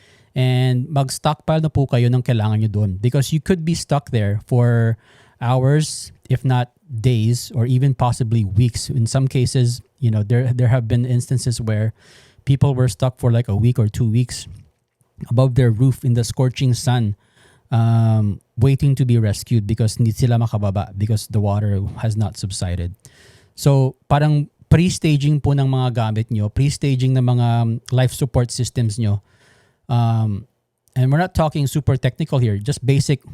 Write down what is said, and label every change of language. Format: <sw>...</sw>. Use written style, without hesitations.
<en>And mag-stockpile na po kayo ng kailangan nyo doon, because you could be stuck there for hours, if not days, or even possibly weeks. In some cases, there have been instances where people were stuck for like a week or 2 weeks above their roof in the scorching sun, waiting to be rescued because hindi sila makababa because the water has not subsided.</en> <tl>So parang pre-staging po ng mga gamit nyo, pre-staging ng mga life support systems nyo.</tl> <en>And we're not talking super technical here, just basic.</en>